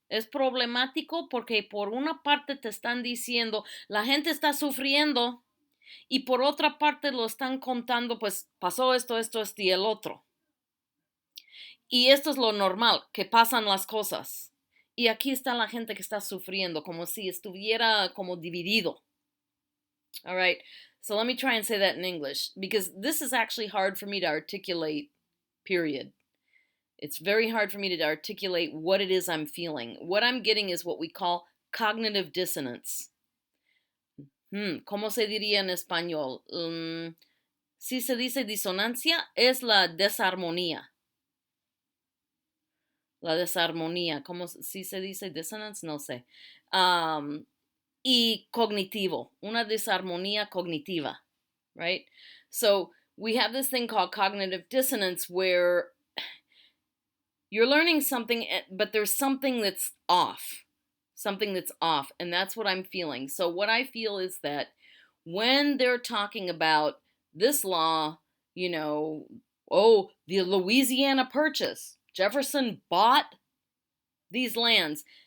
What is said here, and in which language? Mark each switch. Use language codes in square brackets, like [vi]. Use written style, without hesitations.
[es] Es problemático porque por una parte te están diciendo, la gente está sufriendo y por otra parte lo están contando, pues pasó esto y el otro. Y esto es lo normal, que pasan las cosas. Y aquí está la gente que está sufriendo, como si estuviera como dividido. [en] All right. So let me try and say that in English because this is actually hard for me to articulate, period. It's very hard for me to articulate what it is I'm feeling. What I'm getting is what we call cognitive dissonance. [es] ¿Cómo se diría en español? Si se dice disonancia, es la desarmonía. La desarmonía. ¿Cómo si se dice dissonance? No sé. Y cognitivo. Una desarmonía cognitiva. [en] Right? So we have this thing called cognitive dissonance where you're learning something, but there's something that's off. Something that's off. And that's what I'm feeling. So, what I feel is that when they're talking about this law, you know, oh, the Louisiana Purchase, Jefferson bought these lands.